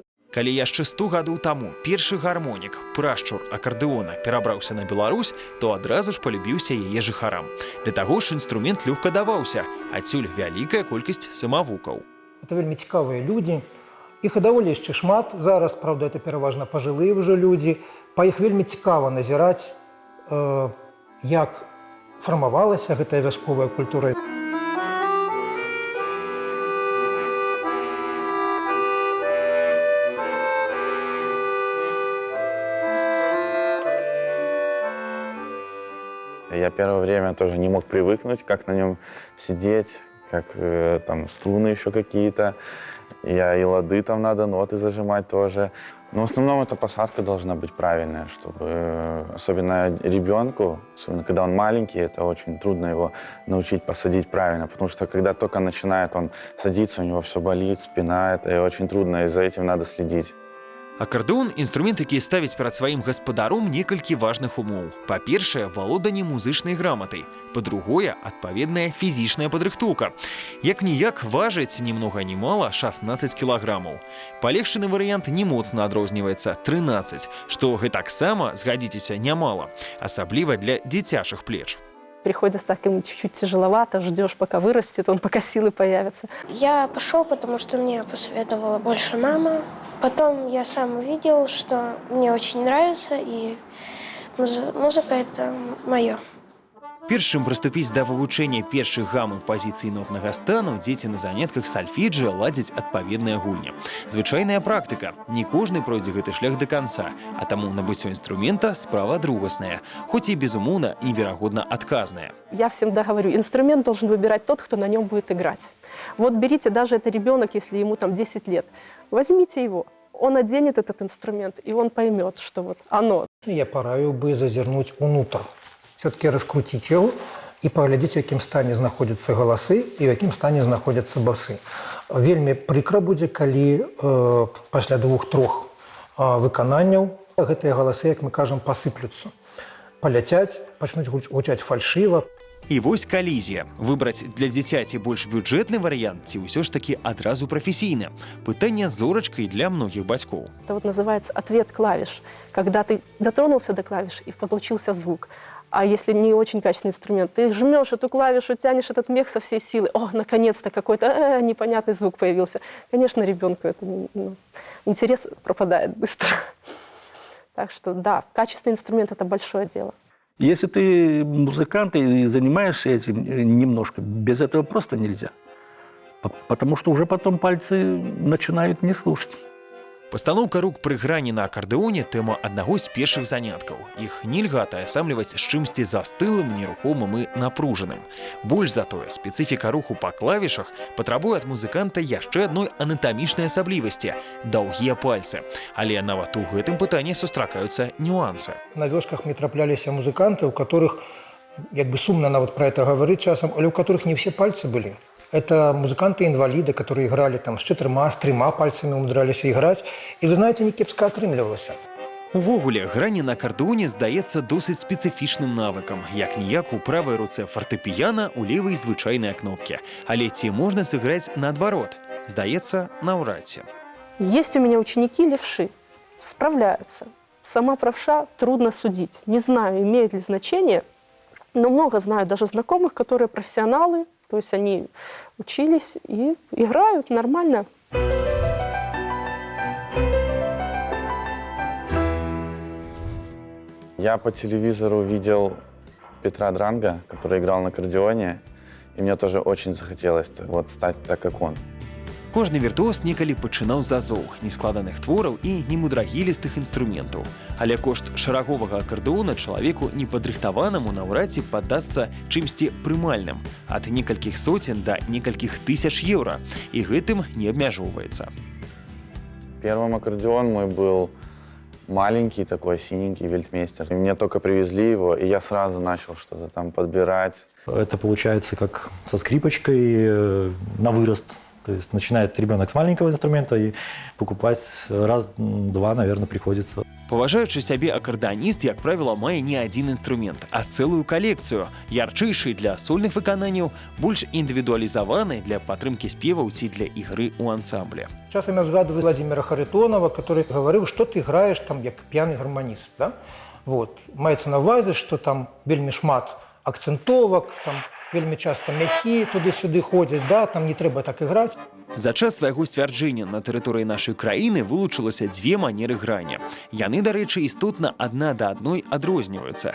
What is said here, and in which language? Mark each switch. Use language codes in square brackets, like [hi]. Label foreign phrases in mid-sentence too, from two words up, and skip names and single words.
[be] Калі яшчэ 100 гадоў таму першы гармонік, прашчур акардэона, перабраўся на Беларусь, то адразу ж палюбіўся яе жыхарам. Да таго ж інструмент лёгка даваўся, адсюль вялікая колькасць самавукаў. Это вельмі цікавыя людзі. Іх і даволі яшчэ шмат. Зараз, [ru] правда, это [be] пераважна пажылыя ўжо людзі. Па іх вельмі цікава назіраць, як фармавалася гэтая вясковая культура. [ru] Я первое время тоже не мог привыкнуть, как на нем сидеть, как там струны еще какие-то. И лады там надо, ноты зажимать тоже. Но в основном эта посадка должна быть правильная, чтобы особенно ребенку, особенно когда он маленький, это очень трудно его научить посадить правильно, потому что когда только начинает он садиться, у него все болит, спина, это очень трудно, и за этим надо следить. [be] Акардэон – інструмент, які ставіць перад сваім гаспадаром некалькі важных умоў. Па-першае, валоданне музычнай граматай. Па-другое, адпаведная фізічная падрыхтоўка. Як-ніяк важыць ні многа ні мала 16 кілаграмаў. Палегчаны варыянт не моцна адрозніваецца – 13, што гэтаксама, згадзіцеся, нямала, асабліва для дзіцячых плеч. [ru] Приходится так, ему чуть-чуть тяжеловато, ждешь, пока вырастет, он пока силы появятся. Я пошел, потому что мне посоветовала больше мама. Потом я сам увидел, что мне очень нравится, и музыка – это мое. [be] Перш чым прыступіць да вывучэння першых гам і пазіцый нотнага стану, дзеці на занятках сальфеджыа ладзяць адпаведныя гульні. Звычайная практыка. Не кожны пройдзе гэты шлях да канца, а таму набыццё інструмента справа другасная, хоць і, безумоўна, неверагодна адказная. [ru] Я всем говорю, инструмент должен выбирать тот, кто на нем будет играть. Вот берите, даже это ребенок, если ему там 10 лет, возьмите его. Он оденет этот инструмент, и он поймет, что вот оно. [be] Я параю бы зазірнуць унутр. [ru] Все-таки раскрутить его и поглядеть, [be] в якім стане знаходзяцца галасы и в якім стане знаходзяцца басы. Вельмі прыкра будзе, калі пасля 2-3 выкананняў гэтыя галасы, як мы кажам, пасыплюцца. Паляцяць, пачнуць гучаць фальшыва. І вось калізія. Выбраць для дзіцяці больш бюджэтны варыянт ці ўсё ж такі адразу прафесійны. Пытанне зорачкай для многіх бацькоў. [ru] Это вот называется ответ клавиш. Когда ты дотронулся до клавиш и получился звук. А если не очень качественный инструмент, ты жмешь эту клавишу, тянешь этот мех со всей силы. О, наконец-то какой-то непонятный звук появился. Конечно, ребенку это интерес пропадает быстро. Так что да, качественный инструмент – это большое дело. Если ты музыкант и занимаешься этим немножко, без этого просто нельзя. Потому что уже потом пальцы начинают не слушать. [be] Пастаноўка рук пры грані на акардэоне – тэма аднаго з першых заняткаў. Іх нельга атаясамліваць з чымсьці застылым, нерухомым і напружаным. Больш за тое, спецыфіка руху па клавішах патрабуе ад музыканта яшчэ адной анатамічнай асаблівасці – даўгія пальцы. Але нават у гэтым пытанні сустракаюцца нюансы. На вёсках мне трапляліся музыканты, у которых, як бы сумна нават пра это гаварыць часам, але у которых не все пальцы былі. [ru] Это музыканты-инвалиды, которые играли там с 4, с 3 пальцами, умудрялись играть. И вы знаете, [be] не кепска атрымлівалася. Увогуле, грані на акардэоне здаецца досыць спецыфічным навыкам. Як-ніяк у правай руцэ фартэпіяна, у левай звычайныя кнопкі. Але ці можна сыграць наадварот? Здаецца, наўрад ці. [ru] Есть у меня ученики левши, справляются. Сама правша трудно судить. Не знаю, имеет ли значение, но много знаю даже знакомых, которые профессионалы, То есть они учились и играют нормально. Я по телевизору видел Петра Дранга, который играл на аккордеоне, и мне тоже очень захотелось вот стать так, как он. [be] Кожны віртуоз некалі пачынаў з азоў, нескладаных твораў і немудрагілістых інструментаў. Але кошт шараговага акардэона чалавеку непадрыхтаванаму наўрад ці паддасца чымсьці прымальным, ад некалькіх соцен да некалькіх тысяч еўра, і гэтым не абмяжоўваецца. [ru] Первым аккордеон мой был маленький такой, синенький вельтмейстер. И мне только привезли его, и я сразу начал что-то там подбирать. Это получается как со скрипочкой на вырост. То есть начинает ребенок с маленького инструмента, и покупать раз-два, наверное, приходится. [be] Паважаючы сябе акардэаніст, як правіла, мае не адзін інструмент, а цэлую калекцыю, ярчэйшай для сольных выкананняў, больш індывідуалізаванай для падтрымкі спеваў ці для ігры ў ансамбле. [ru] Часам я взгадываю Владимира Харитонова, который говорил, что ты играешь там как пьяный гармонист. Да? Вот. [be] Маецца на ўвазе, что там вельмі шмат акцентовок, там вельмі часто мяхі туды-сюды ходзяць, да? Там не трэба так играть. За час свайго сцвярджэння на тэрыторыі нашай краіны вылучылася дзве манеры грання. Яны, дарэчы, істотна адна да адной адрозніваюцца.